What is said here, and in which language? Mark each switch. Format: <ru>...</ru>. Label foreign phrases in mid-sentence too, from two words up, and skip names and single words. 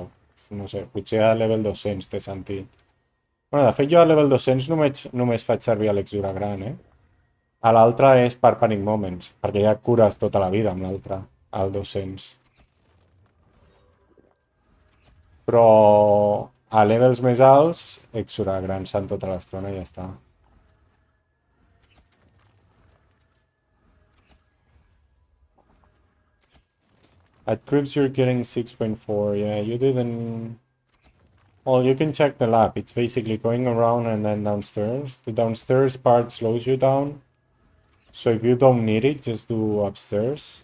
<ca>No sé, potser a level 200 té sentit. Bueno, de fet jo a level 200 només faig servir l'Exura gran, eh? A l'altre és per</ca> <en>Panic Moments,</en> <ca>perquè ja cures tota la vida amb l'altre, al 200. Però a levels més alts, Exura gran sant tota l'estona i ja està.</ca> <en>At Cribs you're getting 6.4, yeah, you didn't... Well, you can check the lap, it's basically going around and then downstairs. The downstairs part slows you down, so if you don't need it, just do upstairs.</en>